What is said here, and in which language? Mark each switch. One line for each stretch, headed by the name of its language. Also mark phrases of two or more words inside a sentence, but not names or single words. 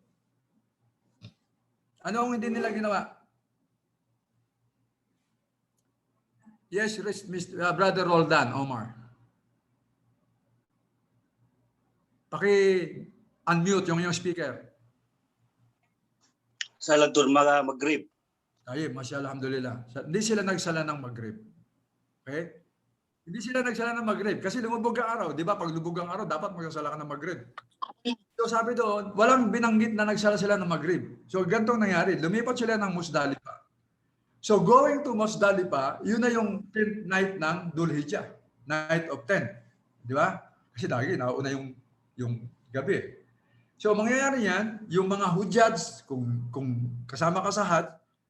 Filipino: Ano ang hindi nila ginawa? Yes, Brother Roldan, Omar. Paki-unmute yung speaker.
Arabic: Salatul Maghrib.
Filipino: Ay,
Arabic: masya alhamdulillah.
Filipino: Hindi sila nagsala ng Maghrib. Okay? Hindi sila nagsala ng Maghrib kasi lumubog ang araw. Di ba? Pag lumubog ang araw, dapat magsala ka ng Maghrib. So sabi doon, walang binanggit na nagsala sila ng Maghrib. So ganitong nangyari. Lumipat sila ng Musdalifah.
English: So going to Musdalifah,
Filipino: yun na yung
English: 10th night ng Dhul Hijjah. Night of 10.
Filipino: Di ba? Kasi lagi, nauna yung gabi. So mangyayari yan, yung mga hujjats, kung kasama ka sa Hajj,